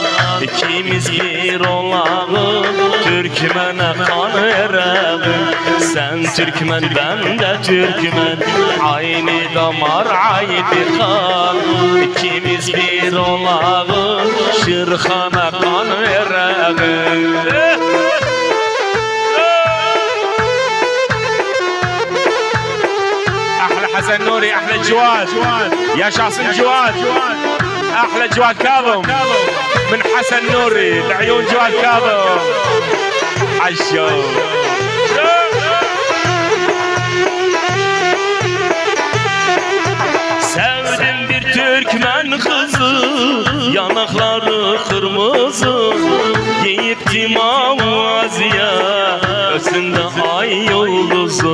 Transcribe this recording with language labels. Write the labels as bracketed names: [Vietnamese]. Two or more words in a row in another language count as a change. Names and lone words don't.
[Turkish] İkimiz bir olalım, Türkmen'e kan verelim. Sen Türkmen, ben de Türkmen, aynı damar, aynı kan. İkimiz bir olalım, Şırkan'a kan verelim. [Arabic] حسن نوري احلى جواد يا شخص الجواد احلى جواد كاظم من حسن نوري لعيون جواد كاظم عشو [Turkish] Sevdim bir Türkmen kızı, yanakları kırmızı. Giyipti maviye, üstünde ay yıldızı.